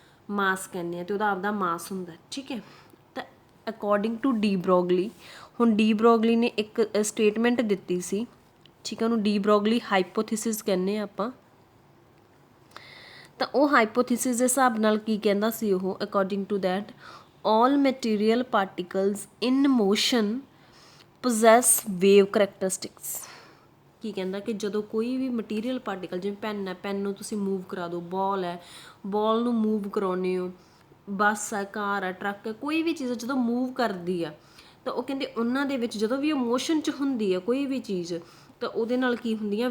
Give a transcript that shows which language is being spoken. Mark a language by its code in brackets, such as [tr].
[pa] ਮਾਸ ਕਹਿੰਦੇ ਹਾਂ, ਅਤੇ ਉਹਦਾ ਆਪਦਾ ਮਾਸ ਹੁੰਦਾ। ਠੀਕ ਹੈ, ਤਾਂ ਅਕੋਰਡਿੰਗ ਟੂ ਡੀ ਬਰੋਗਲੀ, ਹੁਣ ਡੀ ਬਰੋਗਲੀ ਨੇ ਇੱਕ ਸਟੇਟਮੈਂਟ ਦਿੱਤੀ ਸੀ। ਠੀਕ ਹੈ, ਉਹਨੂੰ ਡੀ ਬਰੋਗਲੀ ਹਾਈਪੋਥੀਸਿਸ ਕਹਿੰਦੇ ਹਾਂ ਆਪਾਂ। ਤਾਂ ਉਹ ਹਾਈਪੋਥੀਸਿਸ ਦੇ ਹਿਸਾਬ ਨਾਲ ਕੀ ਕਹਿੰਦਾ ਸੀ ਉਹ? [en] According to that all material particles in motion possess wave characteristics। [pa] ਕੀ ਕਹਿੰਦਾ ਕਿ ਜਦੋਂ ਕੋਈ ਵੀ ਮਟੀਰੀਅਲ ਪਾਰਟੀਕਲ, ਜਿਵੇਂ ਪੈਨ ਹੈ, ਪੈਨ ਨੂੰ ਤੁਸੀਂ ਮੂਵ ਕਰਾ ਦਿਓ, ਬੋਲ ਹੈ, ਬੋਲ ਨੂੰ ਮੂਵ ਕਰਾਉਂਦੇ ਹੋ, ਬੱਸ ਹੈ, ਕਾਰ ਹੈ, ਟਰੱਕ ਹੈ, ਕੋਈ ਵੀ ਚੀਜ਼ ਜਦੋਂ ਮੂਵ ਕਰਦੀ ਆ, ਤਾਂ ਉਹ ਕਹਿੰਦੇ ਉਹਨਾਂ ਦੇ ਵਿੱਚ ਜਦੋਂ ਵੀ ਉਹ ਮੋਸ਼ਨ 'ਚ ਹੁੰਦੀ ਹੈ ਕੋਈ ਵੀ ਚੀਜ਼, ਤਾਂ ਉਹਦੇ ਨਾਲ ਕੀ ਹੁੰਦੀਆਂ?